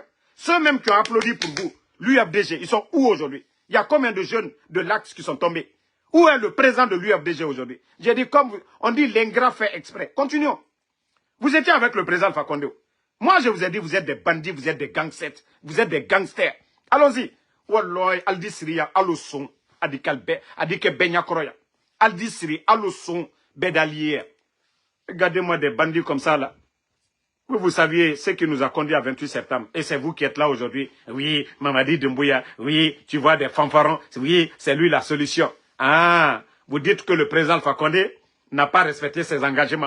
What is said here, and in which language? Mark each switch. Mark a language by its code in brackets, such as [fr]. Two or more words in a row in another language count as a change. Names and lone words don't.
[fr] Ceux même qui ont applaudi pour vous, l'UFDG, ils sont où aujourd'hui? Il y a combien de jeunes de l'Axe qui sont tombés? Où est le président de l'UFDG aujourd'hui? J'ai dit, comme on dit, l'ingrat fait exprès. Continuons. Vous étiez avec le président Alpha Condé. Moi, je vous ai dit, vous êtes des bandits, vous êtes des gangsters. Vous êtes des gangsters. Allons-y. Walloy, Aldi Syria, Aloson, Adikalbe, Adike Benyakoroya. Aldi Syria, Aloson, Bedalier. Regardez-moi des bandits comme ça, là. Vous saviez ce qui nous a conduit à 28 septembre. Et c'est vous qui êtes là aujourd'hui. Oui, Mamadi Doumbouya. Oui, tu vois des fanfarons. Oui, c'est lui la solution. Ah, vous dites que le président Fakonde n'a pas respecté ses engagements.